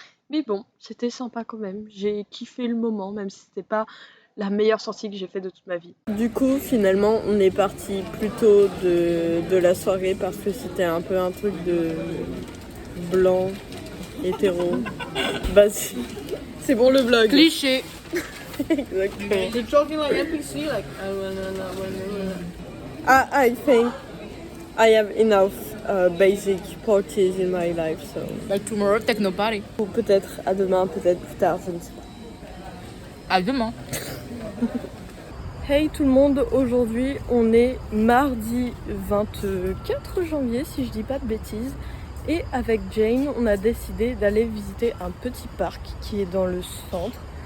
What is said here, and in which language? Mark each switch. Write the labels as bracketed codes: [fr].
[fr] Mais bon, c'était sympa quand même, j'ai kiffé le moment même si c'était pas la meilleure sortie que j'ai fait de toute ma vie. Du coup finalement on est parti plus tôt de la soirée parce que c'était un peu un truc de blanc hétéro. Vas-y. C'est bon le vlog. Cliché. Exactement. [en] You're talking like NPC, like. I think I have enough basic parties in my life, so. Like tomorrow, techno party. [fr] Ou peut-être à demain, peut-être plus tard, je ne sais pas. À demain. Hey tout le monde, aujourd'hui on est mardi 24 janvier si je dis pas de bêtises. Et avec Jane, on a décidé d'aller visiter un petit parc qui est dans le centre.